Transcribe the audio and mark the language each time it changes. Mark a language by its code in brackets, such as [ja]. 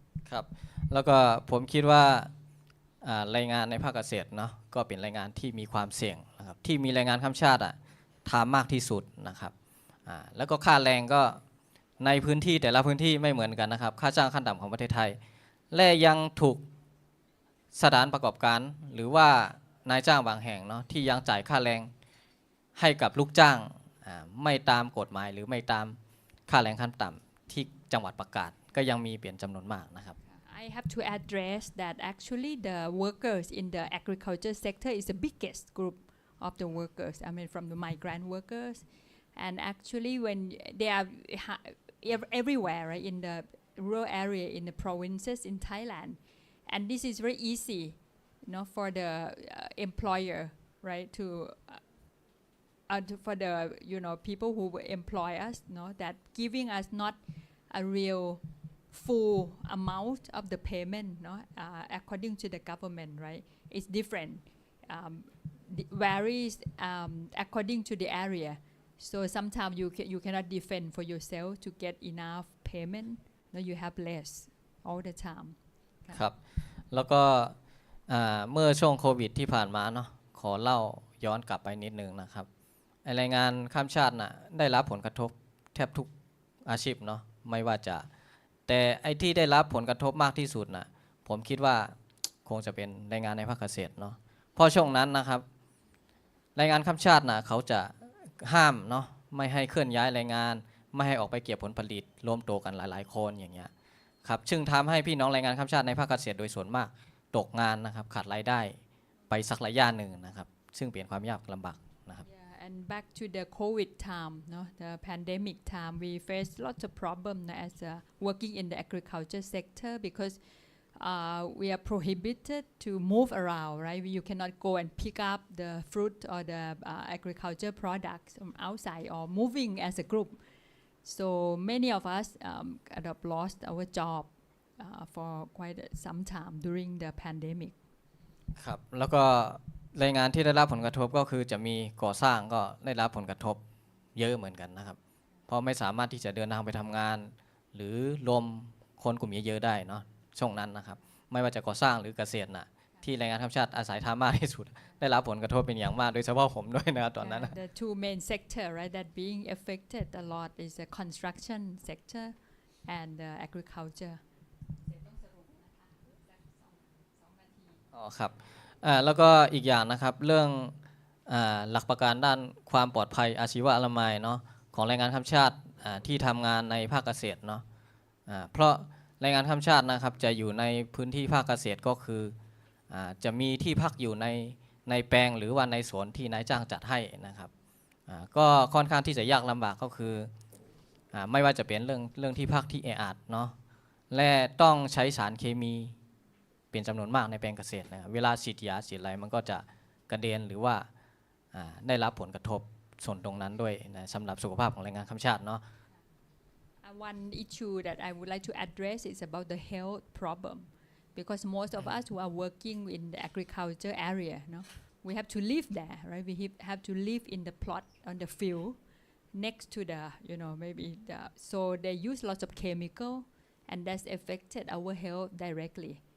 [th] ครับแล้วก็ผมคิดว่าแรงงานในภาคเกษตรเนาะก็เป็นแรงงานที่มีความเสี่ยงนะครับที่มีแรงงานข้ามชาติทำมากที่สุดนะครับแล้วก็ค่าแรงก็ในพื้นที่แต่ละพื้นที่ไม่เหมือนกันนะครับค่าจ้างขั้นต่ำของประเทศไทยและยังถูก สถานประกอบการหรือว่านายจ้างบางแห่งเนาะที่ยังจ่ายค่าแรงให้กับลูกจ้างไม่ตามกฎหมายหรือไม่ตามค่าแรงขั้นต่ำที่จังหวัดประกาศก็ยังมีเป็นจำนวนมากนะครับ [en] I have to address that actually the workers in the agriculture sector is the biggest group of the workers I mean from the migrant workers and actually when they are everywhere right in the rural area in the provinces in Thailand and this is very easy for the employer right to for the people who employ us that giving us not a real full amount of the payment according to the government right it's different varies according to the area so sometimes you cannot defend for yourself to get enough payment you have less all the time [th] ครับแล้วก็เมื่อช่วงโควิดที่ผ่านมาเนาะขอเล่าย้อนกลับไปนิดนึงนะครับแรงงานข้ามชาติน่ะได้รับผลกระทบแทบทุกอาชีพเนาะไม่ว่าจะแต่ไอ้ที่ได้รับผลกระทบมากที่สุดน่ะผมคิดว่าคงจะเป็นแรงงานในภาคเกษตรเนาะเพราะช่วงนั้นนะครับ แรงงานข้ามชาติน่ะเขาจะห้ามเนาะไม่ให้เคลื่อนย้ายแรงงานไม่ให้ออกไปเก็บผลผลิตรวมตัวกันหลายๆคนอย่างเงี้ยครับซึ่งทำให้พี่น้องแรงงานข้ามชาติในภาคเกษตรโดยส่วนมากตกงานนะครับขาดรายได้ไปสักระยะหนึ่งนะครับซึ่งเป็นความยากลำบากนะครับ [en] And back to the COVID time, the pandemic time, we faced lots of problems as working in the agriculture sector because we are prohibited to move around, right? You cannot go and pick up the fruit or the agriculture products from outside or moving as a group. So many of us kind of lost our job for quite some time during the pandemic. [th] ครับแล้วก็แรงงานที่ได้รับผลกระทบก็คือจะมีก่อสร้างก็ได้รับผลกระทบเยอะเหมือนกันนะครับเพราะไม่สามารถที่จะเดินทางไปทำงานหรือรวมคนกลุ่มเยอะๆได้เนาะช่วงนั้นนะครับไม่ว่าจะก่อสร้างหรือเกษตรนะที่แรงงานข้ามชาติอาศัยทำมากที่สุดได้รับผลกระทบเป็นอย่างมากโดยเฉพาะผมด้วยนะครับตอนนั้น [en] The two main sector, right, that being affected a lot is the construction sector and the agriculture. [th] อ๋อครับแล้วก็อีกอย่างนะครับเรื่องหลักประกันด้านความปลอดภัยอาชีวะอนามัยเนาะของแรงงานข้ามชาติที่ทำงานในภาคเกษตรเนาะเพราะแรงงานข้ามชาตินะครับจะอยู่ในพื้นที่ภาคเกษตรก็คือจะมีที่พักอยู่ในแปลงหรือว่าในสวนที่นายจ้างจัดให้นะครับก็ค่อนข้างที่จะยากลำบากก็คือ ไม่ว่าจะเป็นเรื่องที่พักที่แออัดเนาะและต้องใช้สารเคมีเป็นจำนวนมากในแปลงเกษตรนะครับเวลาฉีดยาฉีดอะไรมันก็จะกระเด็นหรือว่าได้รับผลกระทบส่วนตรงนั้นด้วยนะสำหรับสุขภาพของแรงงานข้ามชาติเนาะ [en] One issue that I would like to address is about the health problem because most of us who are working in the agriculture area, no, we have to live there, right? We have to live in the plot on the field next to the, maybe so they use lots of chemical and that's affected our health directly.